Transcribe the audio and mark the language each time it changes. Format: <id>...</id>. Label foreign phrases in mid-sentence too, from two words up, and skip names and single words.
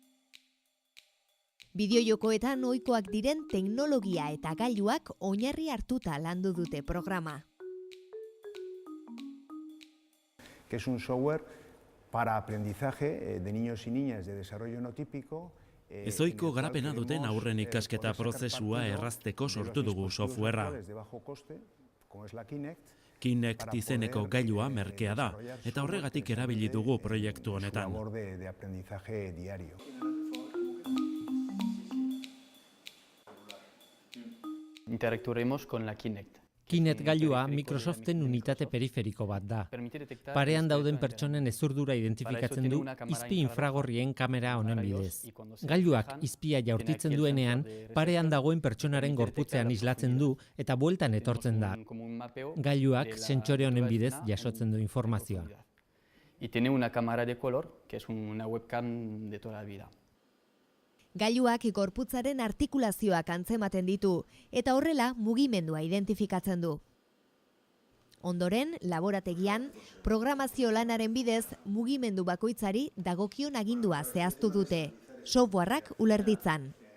<eu>Bideojokoetan ohikoak diren teknologia eta gailuak oinarri hartuta landu dute programa.</eu> <es>Que es un software para aprendizaje de niños y niñas de desarrollo no típico.</es> <eu>Ezohiko garapena duten aurren ikasketa prozesua errazteko sortu dugu softwarea. Kinect izeneko gailua merkea da, eta horregatik erabili dugu proiektu honetan.</eu> <es>Interactuaremos con la Kinect.</es> <eu>Kinect gailua Microsoften unitate periferiko bat da. Parean dauden pertsonen ezurdura identifikatzen du izpi infragorrien kamera honen bidez. Gailuak izpia jaurtitzen duenean, parean dagoen pertsonaren gorputzean islatzen du eta bueltan etortzen da. Gailuak sentsore honen bidez jasotzen du informazioa.</eu> <es>Y tiene una cámara de color, que es una webcam de toda la vida.</es> <eu>Gailuak gorputzaren artikulazioak antzematen ditu, eta horrela mugimendua identifikatzen du. Ondoren, laborategian, programazio lanaren bidez mugimendu bakoitzari dagokion agindua zehaztu dute, softwareak ulerditzan.</eu>